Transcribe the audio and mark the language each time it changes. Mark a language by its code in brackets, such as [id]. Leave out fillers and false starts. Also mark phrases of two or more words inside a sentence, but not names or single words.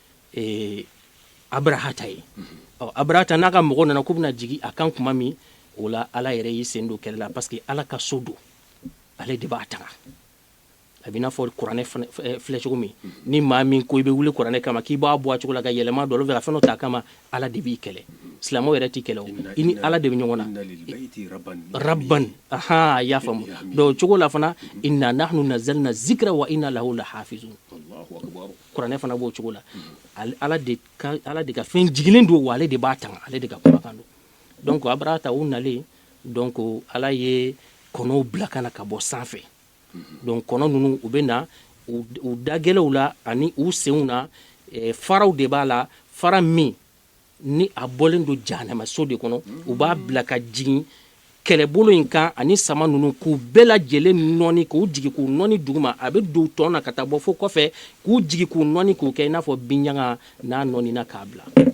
[bm] abrahata ye abrahata n'a ka mɔgɔw nana k'u bɛna jigin a kan kuma min o la ala yɛrɛ y'i sen don kɛlɛ la [fr] parce que [bm] ala ka so don ale de b'a taga a b'i n'a fɔ kuranɛ filɛ cogo min ni maa min ko i bɛ wuli kuranɛ kama k'i b'a bɔ a cogo la ka yɛlɛma dɔ fɛ ka fɛn dɔ ta a kama ala de b'i kɛlɛ silamɛw yɛrɛ t'i kɛlɛ o i ni ala de bɛ ɲɔgɔn na rabban a y'a faamu donc o cogo la fana [ar] إنا نحن نزلنا الذكر وإنا له لحافظون [bm] kuranɛ fana b'o cogo la ala de ka fɛn jigilen don wa ale de b'a tanga ale de ka kumakan don donc abrahata u nalen donc ala ye kɔnɔw bila ka na ka bɔ sanfɛ donc kɔnɔ ninnu u bɛ na u dagɛlɛw la ani u senw na faraw de b'a la fara min ni a bɔlen don jahanamaso de kɔnɔ u b'a bila ka jigin kɛlɛbolo in kan ani sama ninnu k'u bɛɛ lajɛlen nɔni k'u jigin k'u nɔni duguma a bɛ don tɔn na ka taa bɔ fo kɔfɛ k'u jigin k'u nɔni k'u kɛ i n'a fɔ binɲaga n'a nɔnina k'a bila